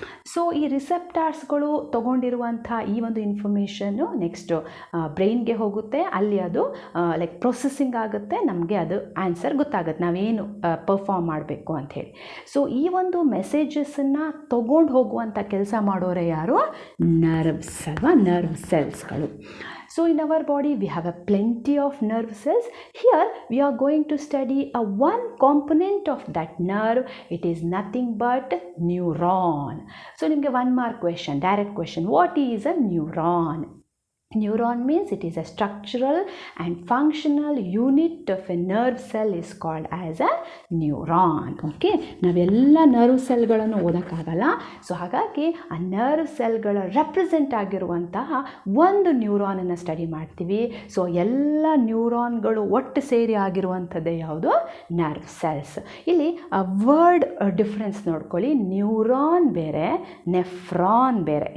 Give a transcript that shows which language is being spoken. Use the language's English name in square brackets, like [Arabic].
[Kannada] So ಈ ರಿಸೆಪ್ಟಾರ್ಸ್ಗಳು ತೊಗೊಂಡಿರುವಂಥ ಈ ಒಂದು ಇನ್ಫಾರ್ಮೇಷನ್ನು ನೆಕ್ಸ್ಟ್ ಬ್ರೈನ್ಗೆ ಹೋಗುತ್ತೆ. ಅಲ್ಲಿ ಅದು ಲೈಕ್ ಪ್ರೊಸೆಸಿಂಗ್ ಆಗುತ್ತೆ, ನಮಗೆ ಅದು ಆನ್ಸರ್ ಗೊತ್ತಾಗುತ್ತೆ ನಾವೇನು ಪರ್ಫಾರ್ಮ್ ಮಾಡಬೇಕು ಅಂಥೇಳಿ. ಸೊ ಈ ಒಂದು ಮೆಸೇಜಸನ್ನು ತೊಗೊಂಡು ಹೋಗುವಂಥ ಕೆಲಸ ಮಾಡೋರೆ ಯಾರು, ನರ್ವ್ಸ್ ಅಲ್ವಾ, nerve ಸೆಲ್ಸ್ಗಳು. [English] So in our body we have a plenty of nerve cells. Here we are going to study a one component of that nerve. It is nothing but neuron. So [Kannada] nimge [English] 1 mark question, direct question. What is a neuron? Neuron means it is a structural and functional unit of a nerve cell is called as a neuron. [Kannada] Okay, ನಾವೆಲ್ಲ nerve ಸೆಲ್ಗಳನ್ನು ಓದೋಕ್ಕಾಗಲ್ಲ. So ಹಾಗಾಗಿ ಆ nerve ಸೆಲ್ಗಳ represent ಆಗಿರುವಂತಹ ಒಂದು ನ್ಯೂರಾನನ್ನು study ಮಾಡ್ತೀವಿ. So ಎಲ್ಲ ನ್ಯೂರಾನ್ಗಳು ಒಟ್ಟು ಸೇರಿ ಆಗಿರುವಂಥದ್ದೇ ಯಾವುದು? Nerve cells. ಇಲ್ಲಿ ವರ್ಡ್ ಡಿಫ್ರೆನ್ಸ್ ನೋಡ್ಕೊಳ್ಳಿ. ನ್ಯೂರಾನ್ ಬೇರೆ, ನೆಫ್ರಾನ್ ಬೇರೆ.